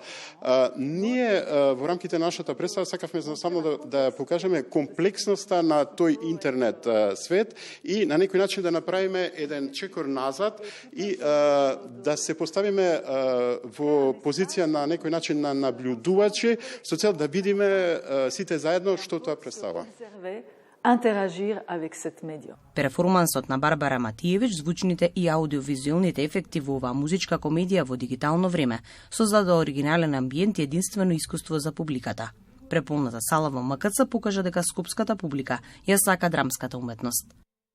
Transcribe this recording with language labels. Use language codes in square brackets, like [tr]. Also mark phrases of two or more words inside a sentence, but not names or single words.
[mk] Ние во рамките на нашата представа сакавме само да покажеме комплексноста на тој интернет свет и на некој начин да направиме еден чекор назад и да се поставиме во позиција на некој начин на наблюдувачи со цел да видиме сите заедно што тоа представува. [fr] Интерагир avec cet médium. [mk] Перформансот на Барбара Матиевич, звучните и аудиовизуелните ефекти во оваа музичка комедија во дигитално време создаде оригинален амбиент и единствено искуство за публиката. Преполната сала во МКЦ покажа дека скопската публика ја сака драмската уметност.